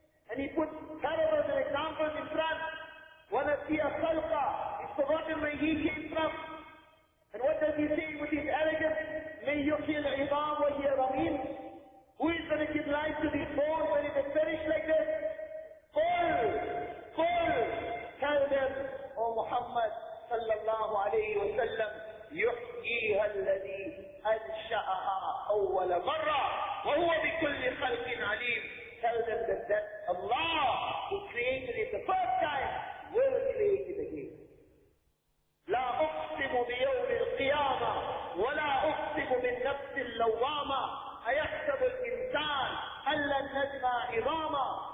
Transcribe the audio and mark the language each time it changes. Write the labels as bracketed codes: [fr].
[en] And he puts parables and examples in front. [ar] وَنَسِيَ خَلْقًا. [en] He's forgotten where he came from. And what does he say with his arrogance? [ar] مَنْ يُحْيَ الْعِظَامُ وَهِيَ رَمِيمٌ. [en] Who is going to give life to these bones when it has perished like this? [ar] قُلْ قُلْ. [en] Tell them, O Muhammad sallallahu alayhi wa sallam, [ar] يُحْيِيهَا الَّذِي أَنْشَأَهَا أَوَّلَ مَرَّةٍ وَهُوَ بِكُلِّ خَلْقٍ عَلِيمٍ. [en] Tell them that, that Allah, who created it the first time, will create it again. [ar] لَا أُقْسِمُ بِيَوْمِ الْقِيَامَةِ وَلَا أُقْسِمُ بِالنَّفْسِ اللَّوَّامَةِ أَيَحْسَبُ الْإِنْسَانِ أَلَّا نَجْمَى عِظَامًا.